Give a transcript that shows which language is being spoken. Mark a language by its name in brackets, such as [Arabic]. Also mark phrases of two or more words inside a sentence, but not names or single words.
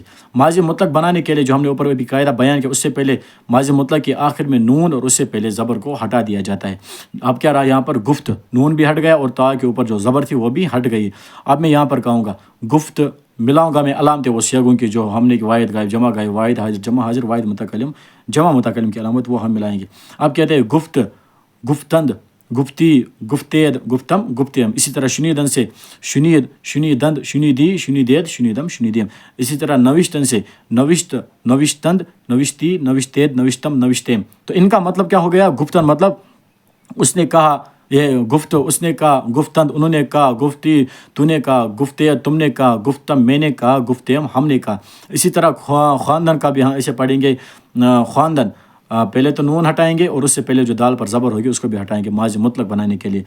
[Urdu] ماضی مطلق بنانے کے لیے جو ہم نے اوپر ابھی قاعدہ بیان کیا، اس سے پہلے ماضی مطلق کے آخر میں نون اور اس سے پہلے زبر کو ہٹا دیا جاتا ہے۔ اب کیا رہا یہاں پر؟ گفت، نون بھی ہٹ گیا اور تا کے اوپر جو زبر تھی وہ بھی ہٹ گئی۔ اب میں یہاں پر کہوں گا گفت، ملاؤں گا میں علامتیں وہ صیغوں کی جو ہم نے واحد غائب، جمع غائب، واحد حاضر، جمع حاضر، واحد متکلم، جمع متکلم کی علامت وہ ہم ملائیں گے۔ اب کہتے ہیں [Persian] گفت، گفتند، گفتی، گفتید، گفتم، گفتیم۔ [Urdu] اسی طرح [Persian] شنیدن سے شنید، شنیدند، شنیدی، شنیدید، شنیدم، شنیدیم۔ [Urdu] اسی طرح [Persian] نوشتن سے نوشت، نوشتند، نوشتی، نوشتید، نوشتم، نوشتیم۔ [Urdu] تو ان کا مطلب کیا ہو گیا؟ گفتن مطلب اس نے کہا، یہ گفت اس نے کہا، گفتند انہوں نے کہا، گفتی تو نے کہا، گفتید تم نے کہا، گفتم میں نے کہا، گفتیم ہم نے کہا۔ اسی طرح خواندن کا بھی ہاں اسے پڑھیں گے، خواندن پہلے تو نون ہٹائیں گے اور اس سے پہلے جو دال پر زبر ہوگی اس کو بھی ہٹائیں گے ماضی مطلق بنانے کے لیے۔